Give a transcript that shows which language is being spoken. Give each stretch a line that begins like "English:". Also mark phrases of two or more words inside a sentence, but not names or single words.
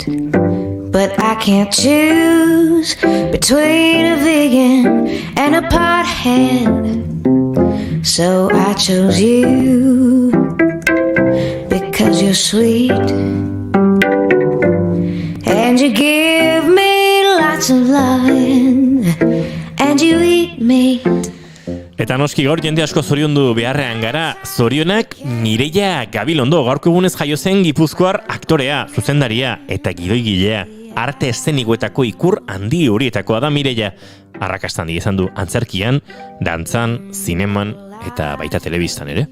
English: But I can't choose between a vegan and a pothead. So I chose you because you're sweet and you give me lots of loving and you eat meat.
Basque: Eta noski gaur jende asko zoriondu beharrean gara, zorionak Mireia Gabilondo, gaurko egunez jaio zen Gipuzkoar aktorea, zuzendaria eta gidoigilea. Arte eszenikoetako ikur handi horietakoa da Mireia. Arrakasta handi izan du antzerkian, dantzan, zineman eta baita telebistan ere.